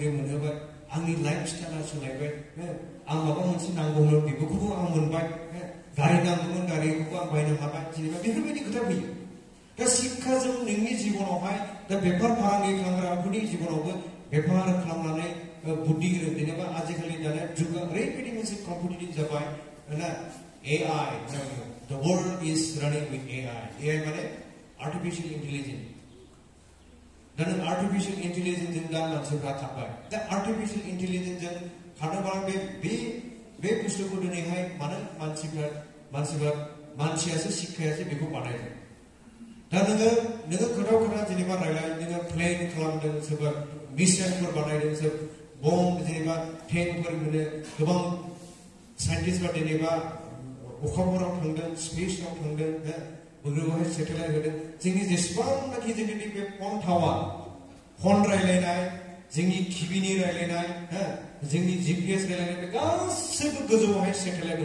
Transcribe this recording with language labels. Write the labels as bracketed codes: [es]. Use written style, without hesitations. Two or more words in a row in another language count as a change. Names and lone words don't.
[brx] मोनहोबाय आंनि [en] life style [brx] सोलायबाय आं माबा मोनसे नांगौमोन बेफोरखौबो आं मोनबाय गारि नांगौमोन गारिखौबो आं बायनो हाबाय जेनेबा बेफोरबायदि खोथा फैयो दा शिक्षाजों नोंनि जिबनावहाय दा बेफार फालांगि खालामग्राफोरनि जिबनावबो बेफार खालामनानै बुद्धि जेनेबा आजिखालि दाना जुगा ओरैबायदि मोनसे कम्पिटिटिभ जाबाय ना AI [en] the world is running with AI [brx] माने [en] artificial intelligence [brx] दा नों [en] artificial intelligenceजों [brx] दा मानसिफ्रा थाबाय दा [en] artificial intelligenceजों [brx] थानोबा बे बुस्थुखौ दिनैहाय मानो मानसियासो शिक्षायासो बेखौ बानायदों दा नोङो खोथा जेनेबा रायलाय नोङो प्लेन खालामदों सोरबा मिसाइलफोर बानायदों सोर बम जेनेबा टेंकफोर मोनो गोबां साइन्टिस्टफोरा जेनेबा अखाफोराव थांदों स्पेसआव थांदों बबेयावहाय सेटेलाइट होदों जोंनि जेसेबांनाखि जोंनि बे फन रायलायनाय जोंनि टिभिनि रायलायनाय जोंनि GPS रायलायनाय बे गासैबो गोजौआवहाय सेटेलाइट